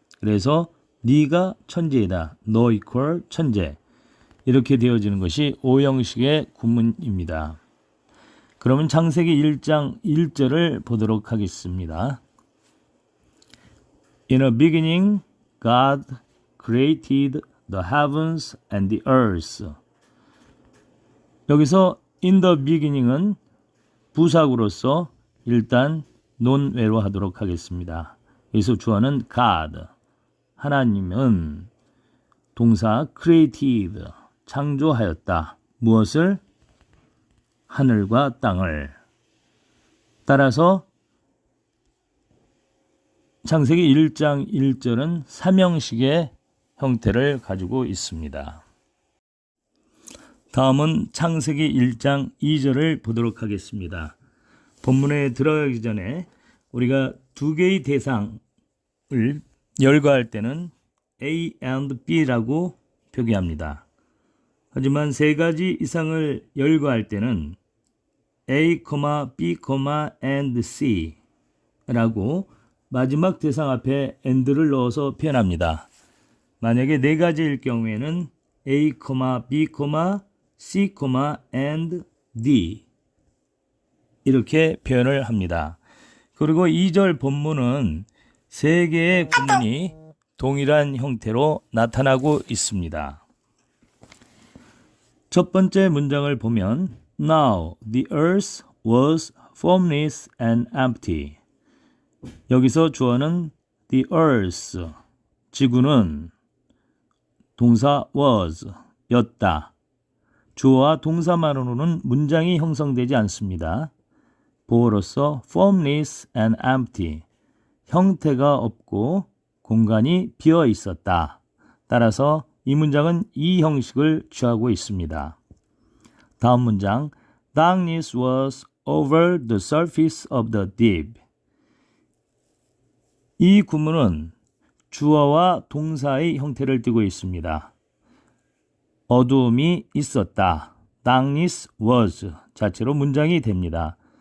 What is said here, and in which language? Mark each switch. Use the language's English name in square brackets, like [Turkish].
[Korean] 그래서 네가 천재이다. 너 이퀄 천재. 이렇게 되어지는 것이 5형식의 구문입니다. 그러면 창세기 1장 1절을 보도록 하겠습니다. [English] In the beginning, God created the heavens and the earth. [Korean] 여기서 [English] in the beginning [Korean] 은 부사구로서 일단 논외로 하도록 하겠습니다. 여기서 주어는 God, 하나님은 동사 created, 창조하였다. 무엇을? 하늘과 땅을. 따라서 창세기 1장 1절은 3형식의 형태를 가지고 있습니다. 다음은 창세기 1장 2절을 보도록 하겠습니다. 본문에 들어가기 전에 우리가 2개의 대상을 열거할 때는 A and B라고 표기합니다. 하지만 3가지 이상을 열거할 때는 A, B, and C라고 마지막 대상 앞에 and를 넣어서 표현합니다. 만약에 4가지일 경우에는 A, B, C, and D 이렇게 표현을 합니다. 그리고 2절 본문은 3개의 구문이 동일한 형태로 나타나고 있습니다. 첫 번째 문장을 보면 [English] Now the earth was formless and empty. [Korean] 여기서 주어는 [English] the earth, [Korean] 지구는 동사 was, 였다. 주어와 동사만으로는 문장이 형성되지 않습니다. 보어로서 [English] formless and empty, [Korean] 형태가 없고 공간이 비어 있었다. 따라서 이 문장은 이 형식을 취하고 있습니다. 다음 문장 [English] Darkness was over the surface of the deep. [Korean] 이 구문은 주어와 동사의 형태를 띠고 있습니다. 어두움이 있었다. [English] Darkness was [Korean] 자체로 문장이 됩니다.